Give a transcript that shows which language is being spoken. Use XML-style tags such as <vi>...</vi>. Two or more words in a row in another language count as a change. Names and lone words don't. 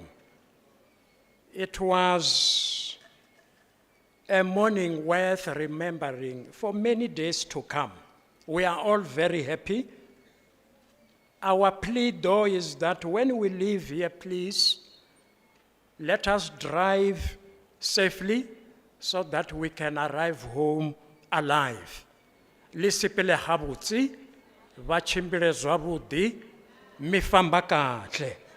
<en>It was a morning worth remembering for many days to come. We are all very happy. Our plea, though, is that when we leave here, please, Let us drive safely so that we can arrive home alive.</en> <st>Le sepele habotse,</st> <ve>ba chimbile zwabudi,</ve> <ts>mi famba kahle.</ts>